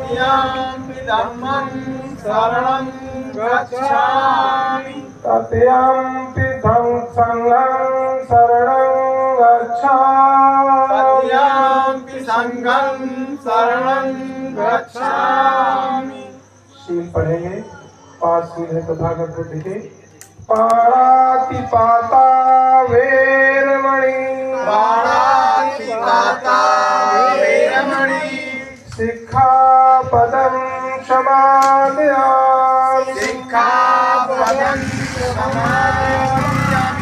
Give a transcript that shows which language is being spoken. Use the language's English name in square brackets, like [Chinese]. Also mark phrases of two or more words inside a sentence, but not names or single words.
[Pali] तृतीयंपि धम्मं शरणं गच्छामि तृतीयंपि संघं शरणं गच्छामि तृतीयंपि संघं शरणं गच्छामि [Hindi] शील पढ़ेंगे 5 शील है तथागत बुद्ध के [Pali] पाणातिपाता वेरमणि पाणातिपाता वेरमणि सिक्खापदं समादयामि सिक्खापदं समादयामि